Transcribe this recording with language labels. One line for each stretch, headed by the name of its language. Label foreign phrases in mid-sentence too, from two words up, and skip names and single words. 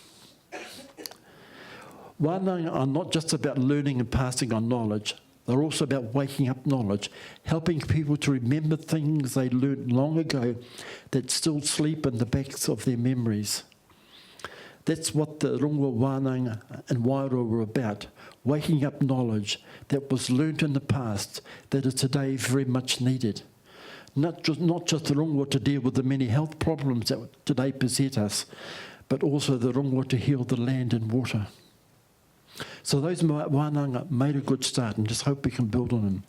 English: Wānanga are not just about learning and passing on knowledge. They're also about waking up knowledge, helping people to remember things they learned long ago that still sleep in the backs of their memories. That's what the rongoa, wānanga and wairoa were about, waking up knowledge that was learnt in the past that is today very much needed. Not just the rongoa to deal with the many health problems that today beset us, but also the rongoa to heal the land and water. So those wānanga made a good start, and just hope we can build on them.